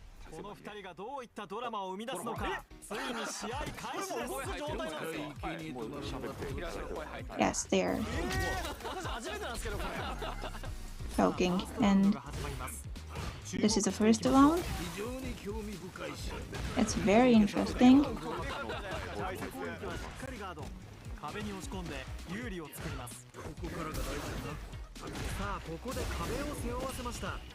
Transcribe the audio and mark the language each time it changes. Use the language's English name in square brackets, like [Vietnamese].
[Japanese] この2人がどういったドラマを生み出すのか、ついに試合開始です状態なんですよ。 [English] Yes, they're [Japanese] 私初めてなんですけどこれ。 [English] talking, and this is the first round. It's very interesting. [Japanese] 大切ポイントはしっかりガード。壁に押し込んで有利を作ります。ここからが大事だな。さあここで壁を背負わせました。